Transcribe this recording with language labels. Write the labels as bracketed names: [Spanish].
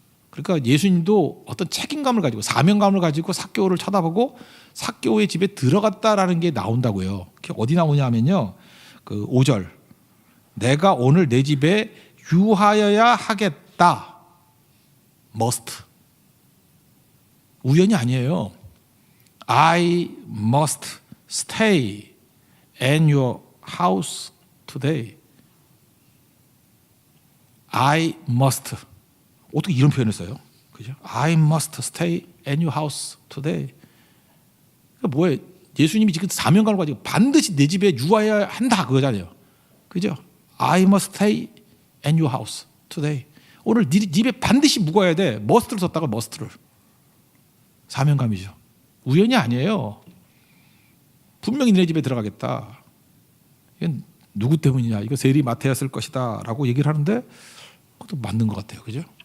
[Korean] 그러니까 예수님도 어떤 책임감을 가지고 사명감을 가지고 삭개오를 쳐다보고 삭개오의 집에 들어갔다라는 게 나온다고요. 그게 어디 나오냐면요. 그 5절. 내가 오늘 내 집에 유하여야 하겠다. must. 우연이 아니에요. [English] I must stay in your house today. I must. [Korean] 어떻게 이런 표현을 써요? 그죠? [English] I must stay in your house today. [Korean] 그러니까 뭐예요? 예수님이 지금 사명감을 가지고 반드시 내 집에 유하여야 한다 그거잖아요. 그죠? [English] I must stay in your house today. [Korean] 오늘 네 집에 반드시 묵어야 돼. must를 썼다가 must를. 사명감이죠. 우연이 아니에요. 분명히 내 집에 들어가겠다. 이건 누구 때문이냐? 이거 세리 마태였을 것이다 라고 얘기를 하는데 그것도 맞는 것 같아요. 그죠?